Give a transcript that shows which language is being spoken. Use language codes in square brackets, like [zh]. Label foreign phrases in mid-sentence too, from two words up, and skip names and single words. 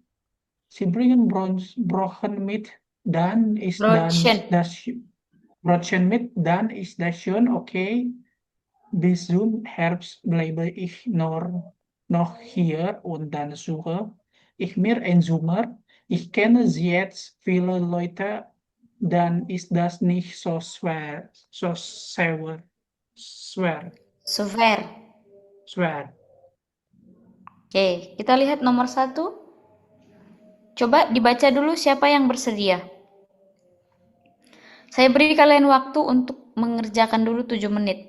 [de] Sie bringen Brochen mit, dann ist Brötchen mit, dann ist das schon okay. Bis zum Herbst bleibe ich noch hier und dann suche ich mir einen Sommer. Ich kenne jetzt viele Leute, dann ist das nicht so schwer. [id] Oke, kita lihat nomor 1. Coba dibaca dulu siapa yang bersedia. Saya beri kalian waktu untuk mengerjakan dulu 7 menit.